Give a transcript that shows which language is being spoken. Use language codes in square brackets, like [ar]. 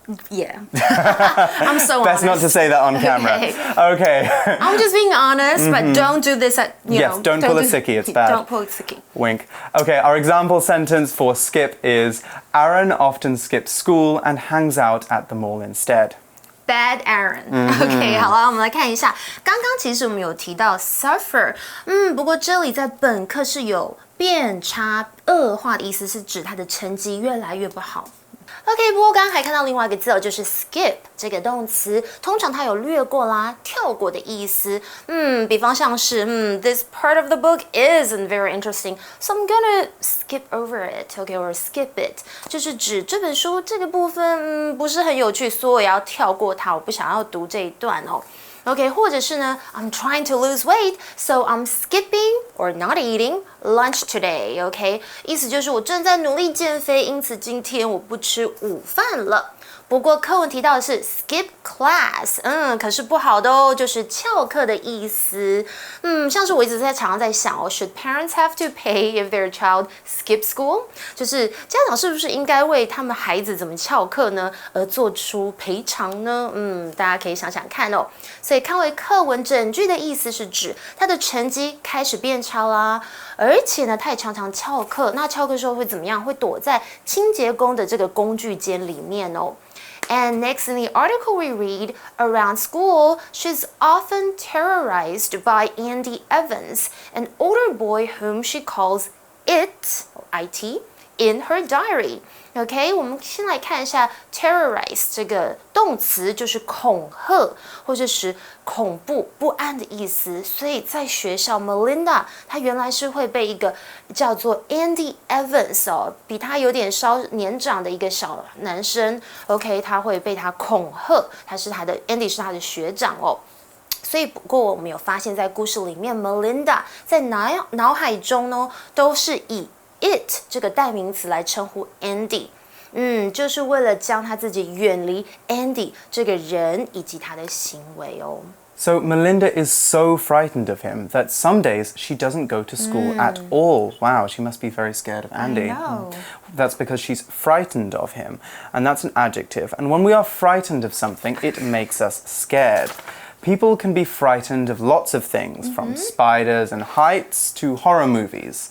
[en] Yeah. I'm so honest. Best not to say that on camera. Okay. I'm just being honest, but don't do this at, you know. Yes, don't pull a sickie, it's bad. Don't pull a sickie. Wink. Okay, our example sentence for skip is Aaron often skips school and hangs out at the mall instead. Bad Aaron。 [zh] OK， 好了，我们来看一下，刚刚其实我们有提到 suffer，不过这里在本课是有变差、恶化的意思，是指他的成绩越来越不好。 OK， 不过刚刚还看到另外一个字哦，就是 skip 这个动词，通常它有略过啦、跳过的意思。比方像是 [en] this part of the book isn't very interesting, so I'm gonna skip over it, OK, or skip it， [zh] 就是指这本书这个部分不是很有趣，所以我要跳过它，我不想要读这一段哦。 [en] OK， [zh] 或者是呢 [en] I'm trying to lose weight, so I'm skipping or not eating lunch today. [zh] OK， 意思就是我正在努力减肥，因此今天我不吃午饭了。不过课文提到的是 skip class， 可是不好的哦，就是翘课的意思。像是我一直常常在想哦 [en] ，should parents have to pay if their child skips school？ [zh] 就是家长是不是应该为他们孩子怎么翘课呢而做出赔偿呢？大家可以想想看哦。所以看回课文整句的意思是指他的成绩开始变差啦，而且呢，他也常常翘课。那翘课的时候会怎么样？会躲在清洁工的这个工具间里面哦。 [en] And next in the article we read, around school, she's often terrorized by Andy Evans, an older boy whom she calls it, or IT, in her diary. [zh] OK， 我们先来看一下 terrorize 这个动词，就是恐吓或者是恐怖、不安的意思。所以在学校 ，Melinda 她原来是会被一个叫做 Andy Evans 比她有点稍年长的一个小男生 ，OK， 他会被他恐吓，Andy 是他的学长哦。所以不过我们有发现，在故事里面 ，Melinda 在脑海中呢，都是以it 这个代名词来称呼 Andy， 就是为了将他自己远离 Andy 这个人以及他的行为哦。 [en] So Melinda is so frightened of him that some days she doesn't go to school at all. Wow, she must be very scared of Andy. I know. That's because she's frightened of him, and that's an adjective. And when we are frightened of something, it makes us scared. People can be frightened of lots of things, from spiders and heights to horror movies.